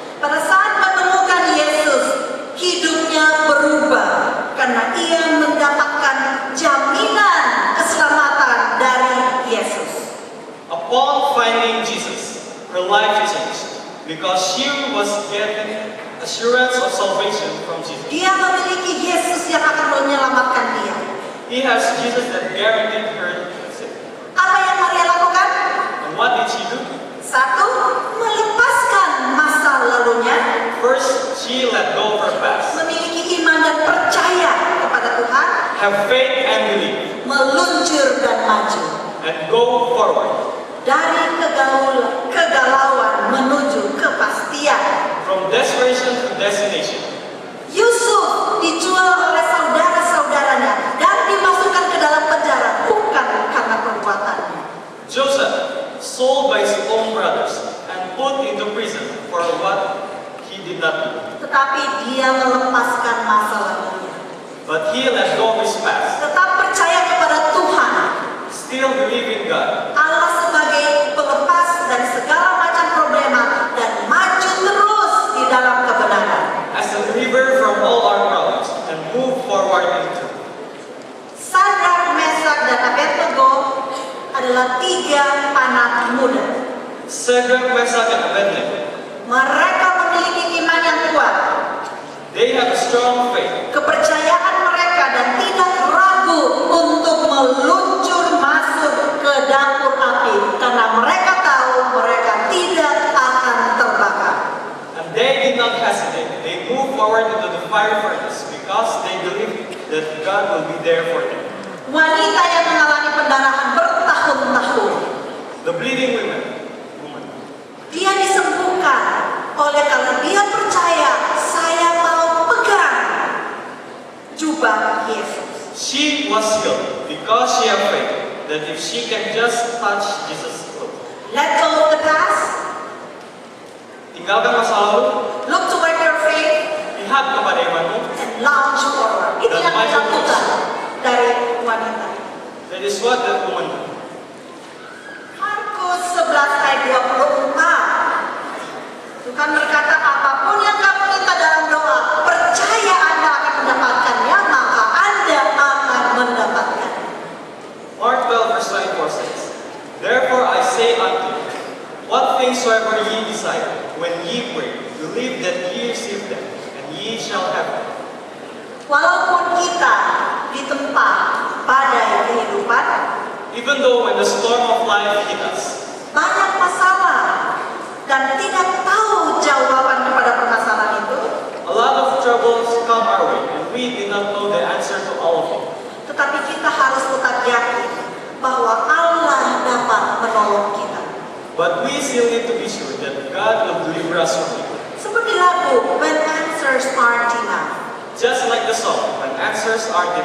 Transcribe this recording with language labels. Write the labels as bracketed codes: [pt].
[id] Pada saat menemukan Yesus, hidupnya berubah karena ia mendapatkan jaminan keselamatan dari Yesus. [en] Upon finding Jesus, her life changed because she was getting assurance of salvation from Jesus. [id] Dia memiliki Yesus yang akan menyelamatkan dia. [en] He has Jesus that guaranteed her safety. [id] Apa yang Maria lakukan? [en] And what did she do? [id] Satu, melepaskan masa lalunya, [en] First, she let go of her past, [id] memiliki iman dan percaya kepada Tuhan, [en] have faith and believe, [id] meluncur dan maju. [en] and go forward. [id] Dari kegalauan menuju kepastian. [en] From desperation to destination. [id] Yusuf dijual oleh saudara-saudaranya dan dimasukkan ke dalam penjara bukan karena perbuatannya. [en] Joseph, sold by his own brothers and put into prison for what he did not do. [id] Tetapi dia melepaskan masa lalunya. [en] But he let go of his past, [id] Tetap percaya kepada Tuhan, [en] still believe in God, [id] Allah sebagai pelepas dari segala macam problema dan maju terus di dalam kebenaran. [en] as a deliverer from all our problems, and move forward in truth. [id] Sadrak, Mesak, dan Abednego adalah 3 anak muda. [en] Shadrach, Meshach, and Abednego, [id] Mereka memiliki iman yang kuat, [en] they have a strong faith, [id] kepercayaan mereka, dan tidak ragu untuk meluncur masuk ke dapur api karena mereka tahu mereka tidak akan terbakar. [en] and they did not hesitate. They moved forward into the fire furnace because they believed that God will be there for them. [id] Wanita yang mengalami pendarahan bertahun-tahun, [en] The bleeding woman, [id] dia disembuhkan oleh karena dia percaya, saya mau pegang jubah Yesus. [en] she was healed because she had faith that if she can just touch Jesus' clothes. Let go of the past, [id] Tinggalkan masa lalu, [en] look toward your faith, [id] lihat kepada imanmu. [en] and launch forward. [id] Itu yang dilakukan dari wanita. [en] That is what that woman did. [id] Markus 11 ayat 24. Tuhan berkata, apapun yang kamu minta dalam doa, percaya Anda akan mendapatkannya, maka Anda akan mendapatkan. [en] Mark 12 verse 24 says, Therefore I say unto you, what things soever ye desire, when ye pray, believe that ye receive them, and ye shall have them. [id] Walaupun kita ditempa badai kehidupan, [en] Even though when the storm of life hit us, [id] banyak masalah, dan tidak tahu jawaban kepada permasalahan itu, [en] a lot of troubles come our way, and we did not know the answer to all of it. [id] tetapi kita harus tetap yakin bahwa Allah dapat menolong kita. [en] But we still need to be sure that God will deliver us from evil. [id] Seperti lagu When Answers Aren't Enough. [en] Just like the song, when answers are given,